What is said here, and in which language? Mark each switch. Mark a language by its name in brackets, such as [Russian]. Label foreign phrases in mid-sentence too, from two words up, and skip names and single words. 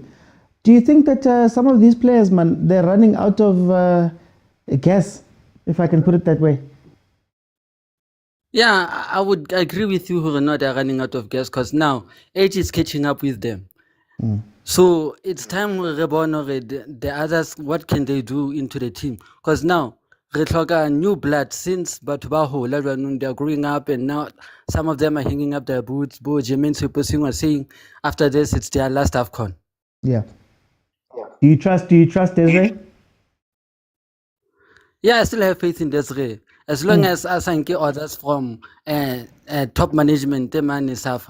[English] Do you think that some of these players, man, they're running out of gas, if I can put it that way? Yeah, I would agree with you, Renaud, they're running out of gas because now age is catching up with them. So it's time we reborn the others, what can they do into the team? Because now [Southern Sotho] re hloka [English] new blood since [Southern Sotho] batho ba hola jwanong, [English] they are growing up and now some of them are hanging up their boots. Bo Jermaine Seposing was saying after this it's their last AFCON. Yeah. Do you trust Desiree? Yeah, I still have faith in Desiree. As long as I get orders from top management, the man is suffer.